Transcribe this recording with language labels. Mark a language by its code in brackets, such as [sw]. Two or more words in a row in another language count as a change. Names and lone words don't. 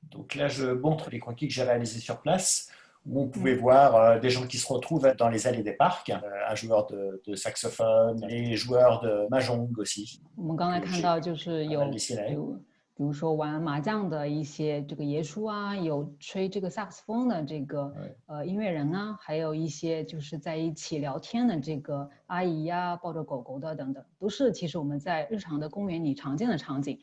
[fr] Donc là, je montre les croquis que j'ai réalisés sur place, où on pouvait 嗯 voir des gens qui se retrouvent dans les allées des parcs, un joueur de saxophone, les joueurs de mahjong aussi, [zh] 我们刚才 [fr] que [zh] 看 [fr] j'ai [zh] 到就是 [fr] pas mal [zh] 有，比 [fr] dessiné. [zh] 如比如说玩麻将的一些这个爷叔啊，有吹这个萨克斯风的这个 [fr] Ouais. [zh] 音乐人啊，还有一些就是在一起聊天的这个阿姨呀、抱着狗狗的等等，都是其实我们在日常的公园里常见的场景。